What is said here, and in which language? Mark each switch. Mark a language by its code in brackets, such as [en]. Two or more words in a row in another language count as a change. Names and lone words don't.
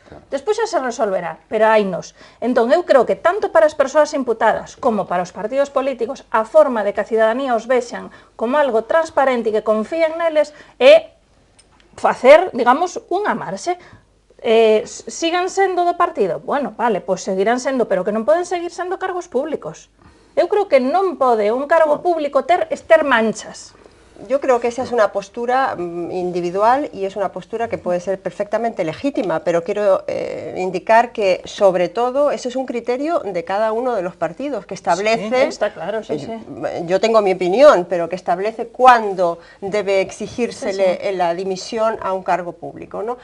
[gl] Despois xa se resolverá, pero hainos. Entón, eu creo que tanto para as persoas imputadas como para os partidos políticos, a forma de que a cidadanía os vexan como algo transparente e que confíen neles é facer, digamos, unha marxe. Sigan sendo do partido? Bueno, vale, pois seguirán sendo, pero que non poden seguir sendo cargos públicos. Eu creo que non pode un cargo público ter manchas. [es] Yo creo que esa es una postura individual y es una postura que puede ser perfectamente legítima, pero quiero indicar que, sobre todo, eso es un criterio de cada uno de los partidos que establece... Sí, está claro, sí. Yo tengo mi opinión, pero que establece cuándo debe exigírsele la dimisión a un cargo público, ¿no?